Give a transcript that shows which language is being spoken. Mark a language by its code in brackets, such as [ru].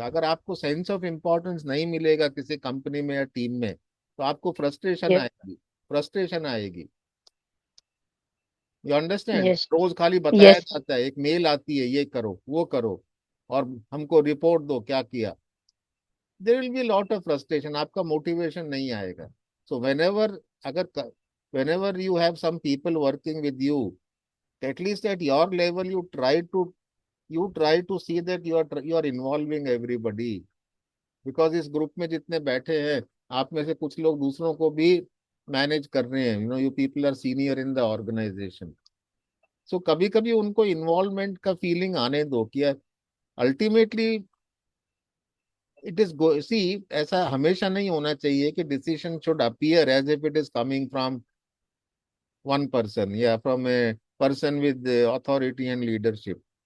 [hi] अगर आपको sense of importance नहीं मिलेगा किसी कंपनी में या टीम में, तो आपको फ्रस्ट्रेशन [en] Yes. [hi] आएगी, फ्रस्ट्रेशन आएगी। [en] You understand? Yes. [hi] रोज खाली बताया [en] Yes. [hi] जाता है, एक मेल आती है, ये करो वो करो, और हमको रिपोर्ट दो क्या किया। [en] there will be lot of frustration, [hi] आपका मोटिवेशन नहीं आएगा। [en] so whenever, [hi] अगर [en] whenever you have some people working with you, at least at your level you try to you try to see that you are involving everybody, because [hi] इस group में जितने बैठे हैं आप में से कुछ लोग दूसरों को भी मैनेज कर रहे हैं, [en] you people are senior in the organization. So [hi] कभी कभी उनको इन्वॉल्वमेंट का फीलिंग आने दो कि [en] ultimately it is go see, [hi] ऐसा हमेशा नहीं होना चाहिए कि [en] Decision should appear as if it is coming from one person या from a person with authority and leadership.